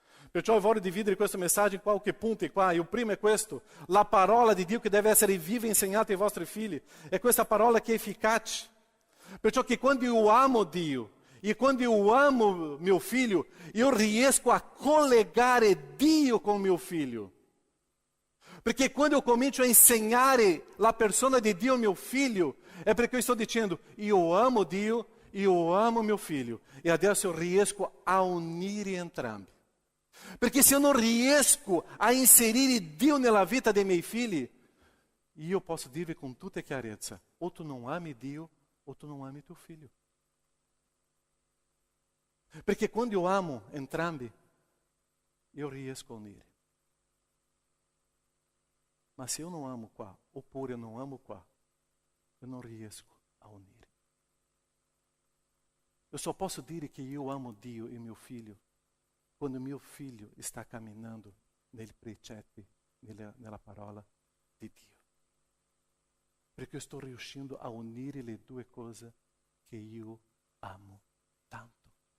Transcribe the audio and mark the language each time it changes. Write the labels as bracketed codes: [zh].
[it] Perciò voglio dividere questo messaggio in qualche punto qua. Il primo è questo: la parola di Dio che deve essere viva e insegnata ai vostri figli. È questa parola che è efficace. Perciò che quando io amo Dio e quando io amo mio figlio, io riesco a collegare Dio con mio figlio. [pt] Perché quando eu comincio a insegnare la persona di Dio ao meu filho, é porque eu estou dizendo, eu amo Dio, eu amo meu filho. [it] E adesso eu riesco a unire entrambi. Perché se eu não riesco a inserire Dio nella vita dei miei figli, io posso dire con tutta chiarezza, o tu non ami Dio, o tu non ami tuo figlio. Perché quando eu amo entrambi, eu riesco a unire. Ma se eu não amo qua, oppure eu não amo qua, eu não riesco a unire. Eu só posso dire che io amo Dio e mio figlio quando mio figlio sta camminando nei precetti, nella parola di Dio. Perché io sto riuscendo a unire le due cose che io amo tanto.